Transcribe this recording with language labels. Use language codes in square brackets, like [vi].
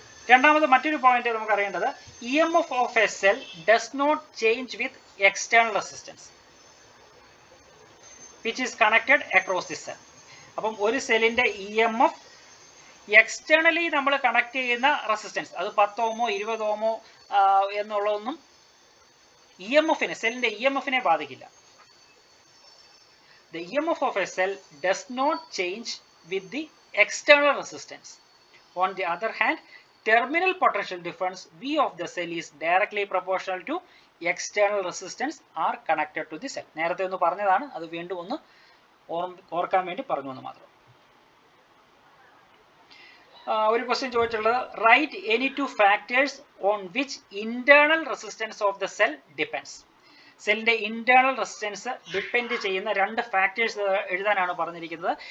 [ml] രണ്ടാമത് മറ്റൊരു പോയിന്റ് നമുക്ക് അറിയേണ്ടത്, [en] EMF of a cell does not change with external resistance which is connected across the cell. [ml] അപ്പം ഒരു സെല്ലിന്റെ EMF എക്സ്റ്റേണലി നമ്മൾ കണക്ട് ചെയ്യുന്ന റെസിസ്റ്റൻസ്, അത് 10 ഓമോ 20 ഓമോ എന്നുള്ളതൊന്നും EMF-നെ, സെല്ലിന്റെ EMF-നെ ബാധിക്കില്ല. [en] The EMF of a cell does not change with the external resistance. On the other hand, terminal potential difference V of the cell is directly proportional to external resistance are connected to the cell. [ml] നേരത്തെ ഒന്ന് പറഞ്ഞതാണ്, അത് വീണ്ടും ഒന്ന് ഓർക്കാൻ വേണ്ടി പറഞ്ഞു എന്ന് മാത്രം. ഒരു ക്വസ്റ്റ്യൻ ചോദിച്ചിട്ടുള്ളത്, [en] Write any two factors on which internal resistance of the cell depends. [ml] സെല്ലിന്റെ ഇന്റേണൽ റെസിസ്റ്റൻസ് ഡിപ്പെൻഡ് ചെയ്യുന്ന രണ്ട് ഫാക്ടേഴ്സ് എഴുതാനാണ് പറഞ്ഞിരിക്കുന്നത്.